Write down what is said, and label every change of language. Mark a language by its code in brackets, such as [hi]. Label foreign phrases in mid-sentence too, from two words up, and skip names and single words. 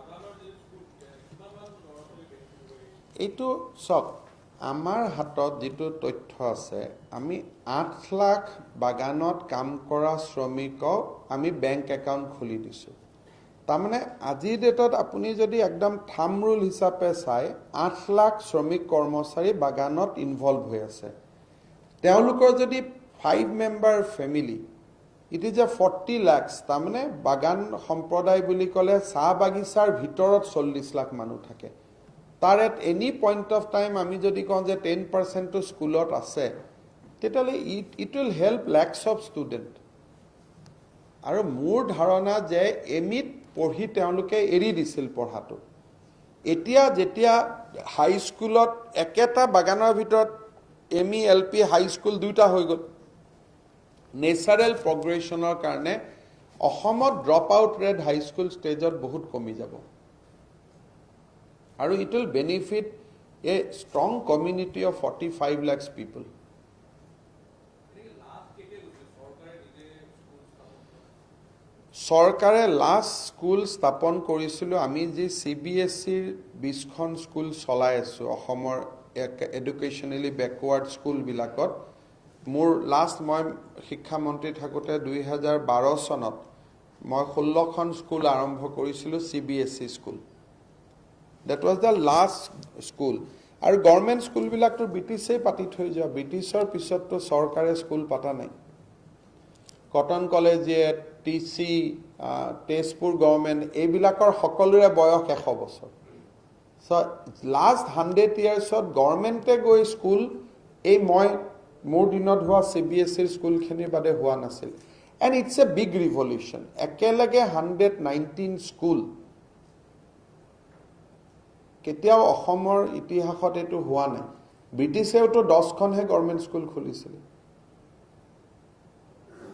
[as] এইটো সব আমাৰ হাতত যেটো তথ্য আছে আমি 8 লাখ বাগানত কাম কৰা শ্ৰমিকক আমি [en] bank account [as] খুলি দিছো তাৰমানে আজিৰ ডেটত আপুনি যদি একদম [en] thumb rule [as] হিচাপে চাই 8 লাখ শ্ৰমিক কৰ্মচাৰী বাগানত ইনভলভ হৈ আছে তেওঁলোকৰ যদি 5 [en] member family it is a 40 lakhs [as] তাৰমানে বাগান সম্প্ৰদায় বুলি ক'লে চাহ বাগিচাৰ ভিতৰত 40 লাখ মানুহ থাকে তাৰ [en] at any point of time [as] আমি যদি কওঁ যে 10% টো স্কুলত আছে তেতিয়ালে [en] it will help lakhs of student [as] আৰু মোৰ ধাৰণা যে এমিত পঢ়ি তেওঁলোকে এৰি দিছিল পঢ়াটো এতিয়া যেতিয়া [en] high school [as] একেটা বাগানৰ ভিতৰত এমি [en] LP high school [as] দুটা হৈ গ'ল [en] natural progression [as] কাৰণে অসমত [en] drop out rate high school stage [as] বহুত কমি যাব আৰু [en] it will benefit a strong community of 45 lakhs people [as] চৰকাৰে [en] last school [as] স্থাপন কৰিছিল আমি যে CBSEৰ 20খন স্কুল চলাই আছো অসমৰ [en] educationally backward school [as] বিলাকত মোৰ লাষ্ট মই শিক্ষা মন্ত্ৰী থাকোতে 2012 চনত মই 16খন স্কুল আৰম্ভ কৰিছিলো CBSE স্কুল [en] that was the last school [as] আৰু [en] government school [as] বিলাকটো ব্ৰিটিছে পাতি থৈ যোৱা ব্ৰিটিছৰ পিছতটো চৰকাৰে স্কুল পাতা নাই কটন কলেজিয়েট টিসি তেজপুৰ গভৰ্নমেন্ট এইবিলাকৰ সকলোৰে বয়স 100 বছৰ সো [en] last 100 years [as] গভৰ্নমেন্টে গৈ স্কুল এই মোৰ দিনত হোৱা CBSE স্কুল খিনি বাদে হোৱা নাছিল [en] and it's a big revolution [as] একেলগে 119 স্কুল কেতিয়াও অসমৰ ইতিহাসত এটো হোৱা নাই ব্ৰিটিছেও তো 10খনহে [en] government school [as] খুলিছিল